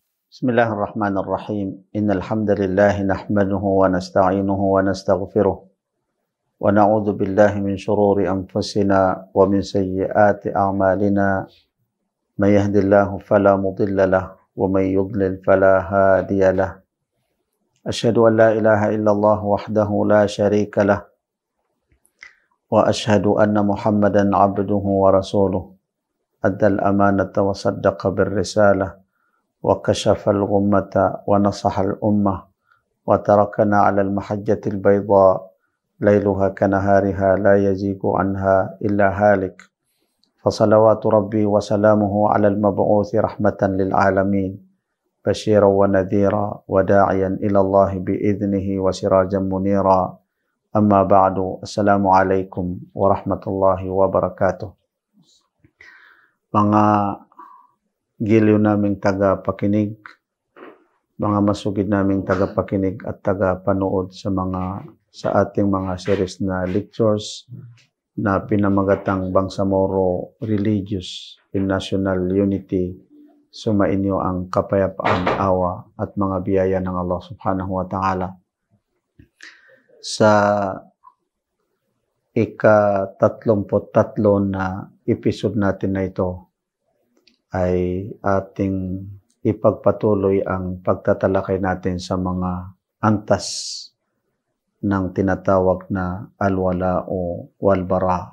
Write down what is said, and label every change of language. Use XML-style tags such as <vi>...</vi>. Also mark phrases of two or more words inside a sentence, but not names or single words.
<ar>بسم الله الرحمن الرحيم إن الحمد لله نحمده ونستعينه ونستغفره ونعوذ بالله من شرور أنفسنا ومن سيئات أعمالنا. من يهده الله فلا مضل له ومن يضلل فلا هادي له. أشهد أن لا إله إلا الله وحده لا شريك له وأشهد أن محمدا عبده ورسوله. أدى الأمانة وصدق بالرسالة وكشف الغمة ونصح الأمة وتركنا على المحجة البيضاء ليلها كنهارها لا يزيغ عنها إلا هالك. فصلوات ربي وسلامه على المبعوث رحمة للعالمين بشيرا ونذيرا وداعيا إلى الله بإذنه وسراجا منيرا. أما بعد. السلام عليكم ورحمة الله وبركاته.</ar> <tl>Mga giliw naming taga-pakinig, mga masugid naming taga-pakinig at taga-panood sa ating mga series na lectures na pinamagatang Bangsamoro Religious in National Unity. Sumainyo ang kapayapaan, awa at mga biyaya ng Allah</tl> <ar>سبحانه وتعالى.</ar> <tl>Sa ika-33 na episode natin na ito, ay ating ipagpatuloy ang pagtatalakay natin sa mga antas ng tinatawag na alwala o walbara.</tl>